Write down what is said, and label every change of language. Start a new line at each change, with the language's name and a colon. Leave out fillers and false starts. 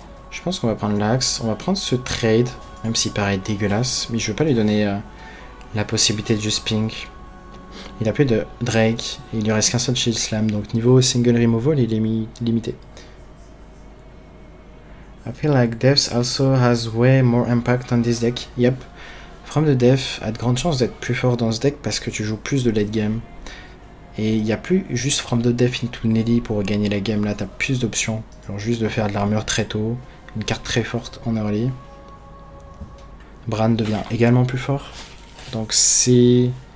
French: Je pense qu'on va prendre l'axe. On va prendre ce trade, même s'il paraît dégueulasse. Mais je veux pas lui donner la possibilité de juste pink. Il a plus de Drake. Et il lui reste qu'un seul Shield Slam. Donc niveau single removal, il est limité.
English: I feel like Depths also has way more impact on this deck. Yep.
French: From the Depths a de grandes chances d'être plus fort dans ce deck parce que tu joues plus de late game. Et il n'y a plus juste From the Depths into Nelly pour gagner la game. Là, tu as plus d'options. Genre juste de faire de l'armure très tôt. Une carte très forte en early. Bran devient également plus fort. Donc c'est...